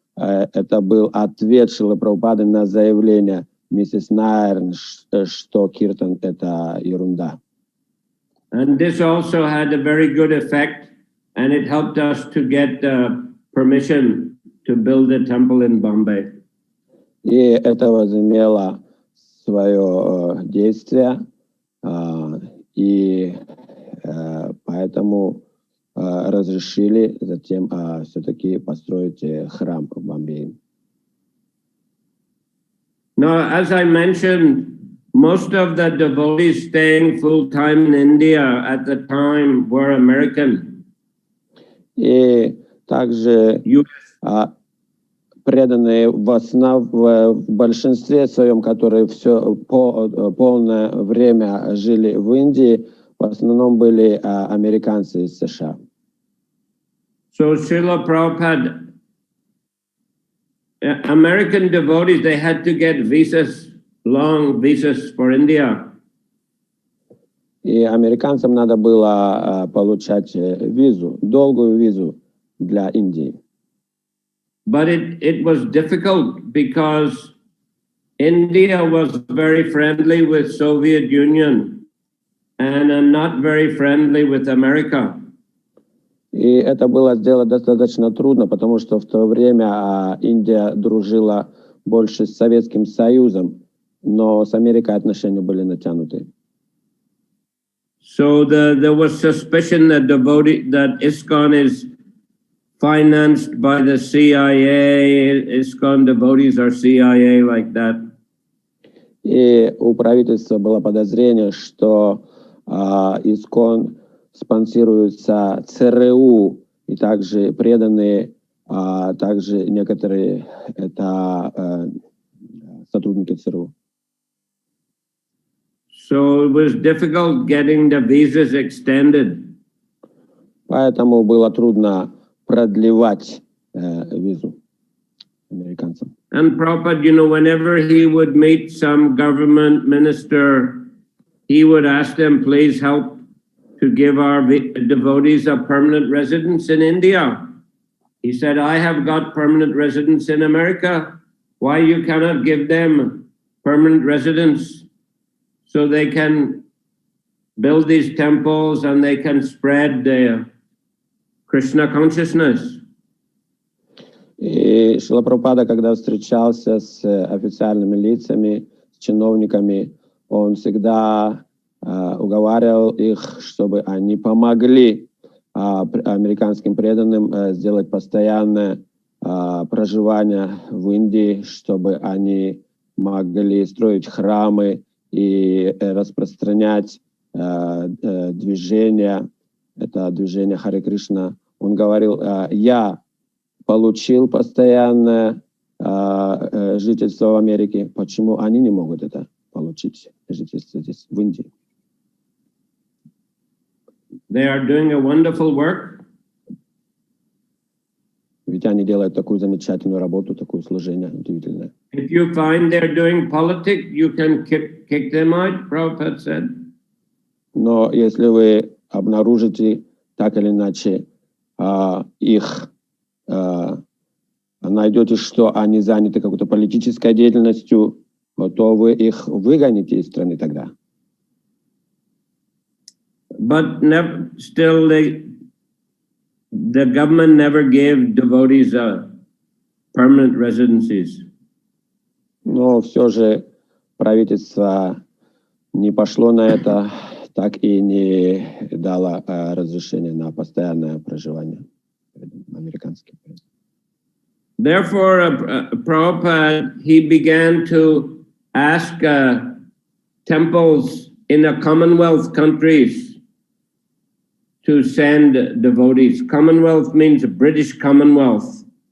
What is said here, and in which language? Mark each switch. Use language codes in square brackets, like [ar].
[ru] Это был ответ Шрилы Прабхупады на заявление миссис Найр, что киртан — это ерунда. [en] And this also had a very good effect, and it helped us to get permission to build a temple in Bombay. [ru] И это возымело свое действие, и поэтому разрешили затем все-таки построить храм в Бомбее. [en] Now, as I mentioned, most of the devotees staying full-time in India at the time were American. [ru] И также преданные в большинстве своем, которые все полное время жили в Индии, в основном были американцы из США. [en] So Srila Prabhupada, American devotees, they had to get visas, long visas for India. [ru] И американцам надо было получать визу, долгую визу для Индии. [en] But it was difficult because India was very friendly with Soviet Union and not very friendly with America. [ru] И это было сделать достаточно трудно, потому что в то время Индия дружила больше с Советским Союзом, но с Америкой отношения были натянуты. [en] So there was suspicion that ISKCON is financed by the CIA, ISKCON devotees are CIA, like that. [ru] И у правительства было подозрение, что ИСККОН спонсируется ЦРУ, и также преданные, также некоторые это сотрудники ЦРУ. [en] So it was difficult getting the visas extended. [ru] Поэтому было трудно продлевать визу американцам. [en] And Prabhupada, you know, whenever he would meet some government minister, he would ask them, please help to give our devotees a permanent residence in India. He said, I have got permanent residence in America. Why you cannot give them permanent residence so they can build these temples and they can spread the Krishna consciousness? [ru] И Шрила Прабхупада, когда встречался с официальными лицами, с чиновниками, он всегда уговаривал их, чтобы они помогли американским преданным сделать постоянное проживание в Индии, чтобы они могли строить храмы и распространять движение, это движение Харе Кришна. Он говорил, я получил постоянное жительство в Америке, почему они не могут это получить, жительство здесь, в Индии? [en] They are doing a wonderful work. [ru] Ведь они делают такую замечательную работу, такое служение удивительное. [en] If you find they're doing politics, you can kick them out, Prabhupada said. [ru] Но если вы обнаружите так или иначе их, найдете, что они заняты какой-то политической деятельностью, то вы их выгоните из страны тогда. [en] but still the government never gave devotees permanent residencies. [ru] Но все же правительство не пошло на это, так и не дало разрешение на постоянное проживание американским. [en] Therefore, Prabhupada, he began to ask temples in the Commonwealth countries to send devotees. Commonwealth means British Commonwealth.